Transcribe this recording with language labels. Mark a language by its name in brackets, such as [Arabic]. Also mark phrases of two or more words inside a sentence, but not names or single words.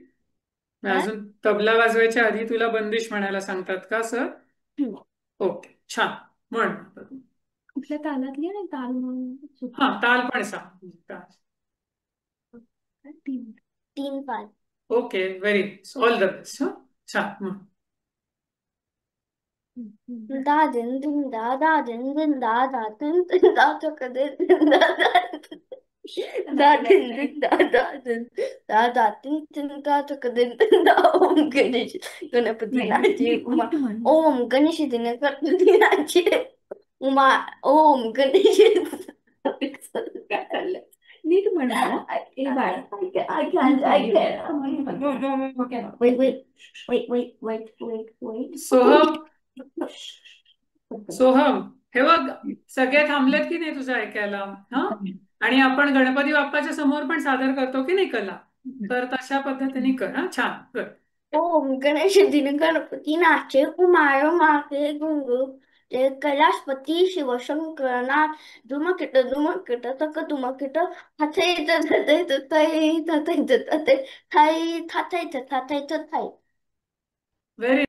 [Marathi] अजून तबला वाजवायच्या आधी तुला बंदिश म्हणायला सांगतात का सर? ओके, छान. म्हण. कुठल्या तालातली नाही ताल म्हणून. हा, ताल पण सांग. तीन पाल. ओके, [English] Very nice. All the best. [Marathi] छान. म्हण. Da din din da da din din da da din din da da ka din da da da din din da da din da da din din da da ka din da Om Ganesh गणपती नाचे उमा. ओम गणेश गणपती नाचे उमा. ओम गणेश. काय चाललंय? नीट म्हणा. ए बाळा. Wait. सोहम, हे बघ, सगळे थांबलेत की नाही तुझं ऐकायला? हा, आणि आपण गणपती बाप्पाच्या समोर पण सादर करतो की नाही कला? तर तशा पद्धतीने कर. हा, छान कर. ओम गणेश गणपती नाचे कुमार मागे गुंगू. जय कैलाशपती शिवशंकरनाथ. धुमकिट तक धुमकिट. थाथै थाथै थाथै थाथै थाथै थाथै थाथै थाथै थाथै. व्हेरी